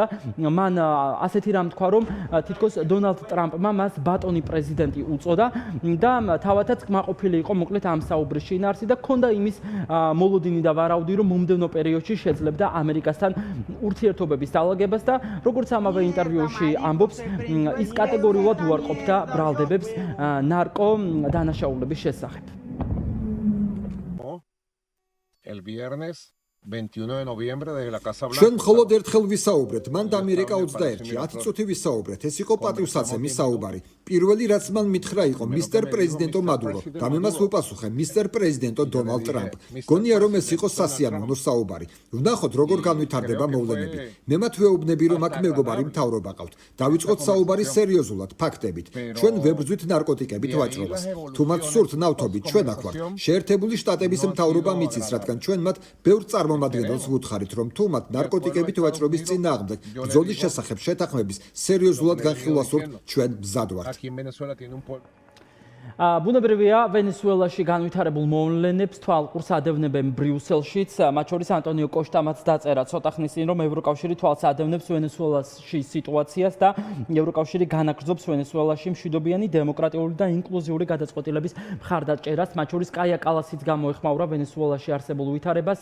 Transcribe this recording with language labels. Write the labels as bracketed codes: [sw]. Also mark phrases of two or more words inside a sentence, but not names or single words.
[ka] მან ასეთი რამ თქვა, რომ თითქოს დონალდ ტრამპმა მას ბატონი პრეზიდენტი უწოდა და თავადაც კმაყოფილი იყო მოკლედ ამ საუბრის შინაარსი და ჰქონდა იმის მოლოდინი და ვარაუდი, რომ მომდევნო პერიოდში შეძლებდა ამერიკასთან ურთიერთობების დალაგებას და როგორც ამავე ინტერვიუში ამბობს, ის კატეგორიულად უარყოფდა ბრალდებებს ნარკო დანაშაულების შესახებ. [es] El viernes 21 de noviembre desde la Casa Blanca. [ka] ჩვენ მხოლოდ ერთხელ ვისაუბრეთ, მან დამირეკა 21-ში, 10 წუთი ვისაუბრეთ. ეს იყო პატივსაცემი საუბარი. პირველი რაც მან მითხრა იყო მისტერ პრეზიდენტო მადურო და მე მას ვუპასუხე მისტერ პრეზიდენტო დონალდ ტრამპ. გონია რომ ეს იყო სასიამოვნო საუბარი. ვნახოთ როგორ განვითარდება მოვლენები. მე მათ ვეუბნები რომ აქ მეგობარი მთავრობა ყავთ. დავიწყოთ საუბარი სერიოზულად, ფაქტებით. ჩვენ ვებრძვით ნარკოტიკებით ვაჭრობას. თუ მათ სურთ ნავთობით, ჩვენ აქ ვართ. შეერთებული შტატების მთავრობა მიცის, რადგან ჩვენ მათ ბევრ წარმომადგენელს ვუთხარით, რომ თუ მათ ნარკოტიკებით ვაჭრობის წინააღმდეგ ბრძოლის შესახებ შეთანხმების სერიოზულად განხილვას სურთ, ჩვენ მზად ვართ. [es] Aquí en Venezuela tiene un [ka] ბუნებრივია ვენესუელაში განვითარებულ მოვლენებს თვალყურს ადევნებენ ბრიუსელშიც, მათ შორის ანტონიო კოშტამაც დაწერა ცოტა ხნის წინ, რომ ევროკავშირი თვალს ადევნებს ვენესუელაში სიტუაციას და ევროკავშირი განაგრძობს ვენესუელაში მშვიდობიანი, დემოკრატიული და ინკლუზიური გადაწყვეტილების მხარდაჭერას, მათ შორის კაია კალასიც გამოეხმაურა ვენესუელაში არსებულ ვითარებას.